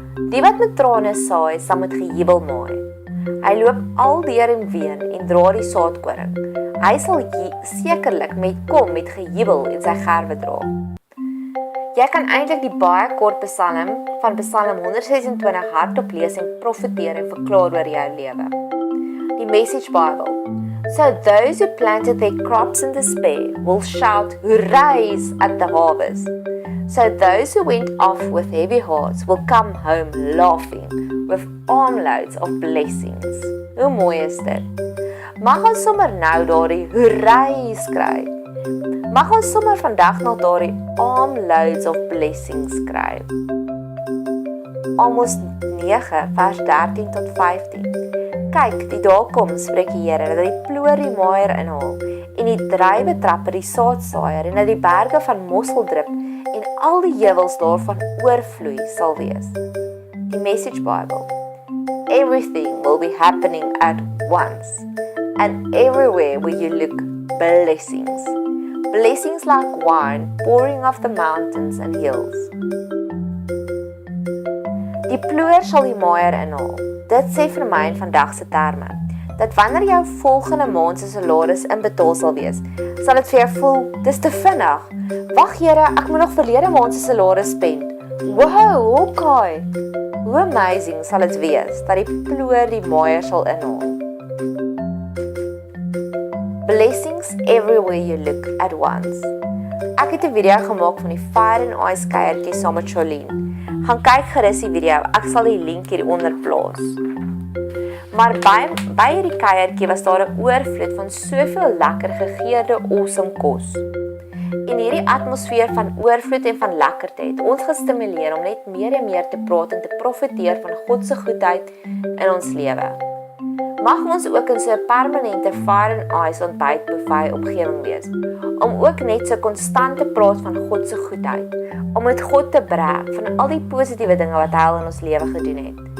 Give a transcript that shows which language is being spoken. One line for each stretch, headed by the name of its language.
Afrikaans: Die wat met trane saai, sal met gejubel maai. Hy loop aldeur en ween en dra die saadkoring. Hy sal sekerlik kom met gejubel en sy gerwe dra. Jy kan eintlik die baie kort psalm van Psalm 126 hardop lees en profeteer en verklaar oor jou lewe. Die Message Bible.
English: So those who planted their crops in despair will shout hoorays at the harvest. So those who went off with heavy hearts will come home laughing with armloads of blessings.
Afrikaans: Hoe mooi is dit? Mag ons sommer nou daardie hoorays kry. Mag ons sommer vandag nog daardie
English: armloads of blessings
Afrikaans: kry. Amos 9 vers 13 tot 15. Kyk, die dae kom, spreek die Here, dat die ploer die maaier inhaal en die druiwetrapper die saadsaaier en dat die berge van mosseldrip en al die heuwels daarvan oorvloei sal wees. Die Message Bible.
English: Everything will be happening at once, and everywhere where you look, blessings. Blessings like wine pouring off the mountains and hills.
Afrikaans: Die ploer sal die maaier inhaal. Dit sê vir my in vandag se terme, dat wanneer jou volgende maand se salaris inbetaal sal wees, sal dit vir jou voel, dis te vinnig. Wag Here, ek moet nog verlede maand se salaris spend. Wow, okay. Hoe amazing sal dit wees, dat die ploer die maaier sal inhaal.
English: Blessings everywhere you look at once.
Afrikaans: Ek het 'n video gemaak van die Fire and Ice kuiertjie saam met Charlene. Gaan kyk gerus die video, ek sal die link hieronder plaas. Maar by hierdie kuiertjie was daar 'n oorvloed van soveel lekker gegeurde awesome kos. En hierdie atmosfeer van oorvloed en van lekkerte het ons gestimuleer om net meer en meer te praat en te profeteer van God se goedheid in ons lewe. Mag ons ook in so 'n permanente Fire and Ice ontbytbuffet omgewing wees, om ook net so konstant te praat van God se goedheid, om met God te brag van al die positiewe dinge wat hy in ons lewe gedoen het.